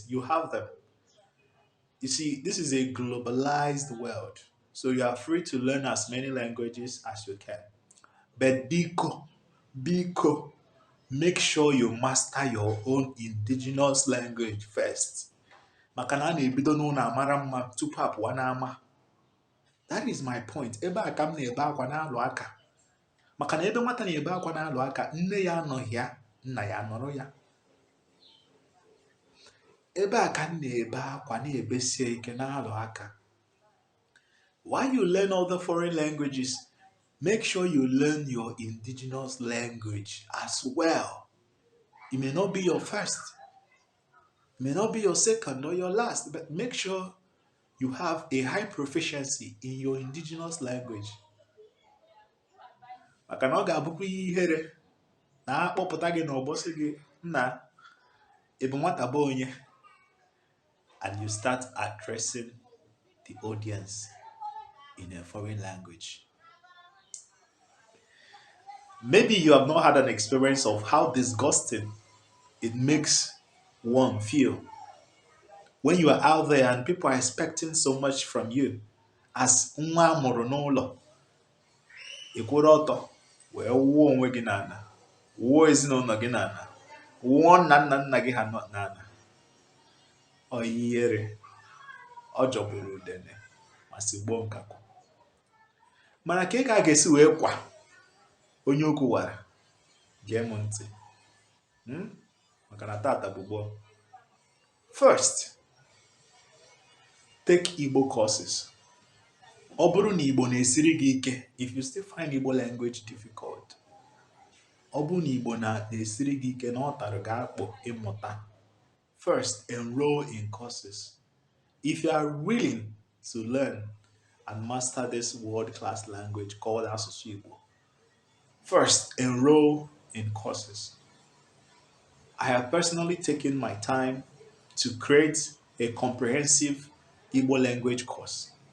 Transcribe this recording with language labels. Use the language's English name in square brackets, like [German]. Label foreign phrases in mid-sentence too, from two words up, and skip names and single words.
[English] You have them. You see, this is a globalized world. So you are free to learn as many languages as you can. But biko, make sure you master your own indigenous language first. [Igbo] Maka na a na-ebido n'ụlọ amara mma tupu apụwa n'ama. [English] That is my point. [Igbo] Ebe a ka m na-ebe akwa na-alụ aka. Maka na ebe nwata na-ebe akwa na-alụ aka, nne ya anọghị ya, nna ya nọrọ ya. Ebe a ka m na-ebe akwa na-ebesie ike na-alụ aka. [English] While you learn other foreign languages, make sure you learn your indigenous language as well. It may not be your first, it may not be your second or your last, but make sure you have a high proficiency in your indigenous language. [Igbo] Maka na ọ ga-abụkwa ihere na akpọpụta gị n'ọgbọsị gị nna ebe nwata bụ onye, [English] and you start addressing the audience in a foreign language. Maybe you have not had an experience of how disgusting it makes one feel when you are out there and people are expecting so much from you. [Igbo] As nwa amụrụ n'ụlọ, ịkwụrụ ọtọ wee wuo onwe gị n'ala, wuo ezinụlọ gị n'ala, wuo nna gị ha n'ala. Ọ ihere, ọ jọgburu udene ma sigbuo nkakwu. Mana ka ị ga-esi wee kwa onye okwu wara, gee m ntị. Maka na tata bụ gboo. [English] First, take Igbo courses. [Igbo] Ọ bụrụ na Igbo na-esiri gị ike, [English] if you still find Igbo language difficult, [Igbo] ọ bụrụ na Igbo na-esiri gị ike na ọ tara gị akpụ ịmụta, [English] first enroll in courses. If you are willing to learn and master this world-class language called Asusu IGBO, first enroll in courses. I have personally taken my time to create a comprehensive Igbo language course.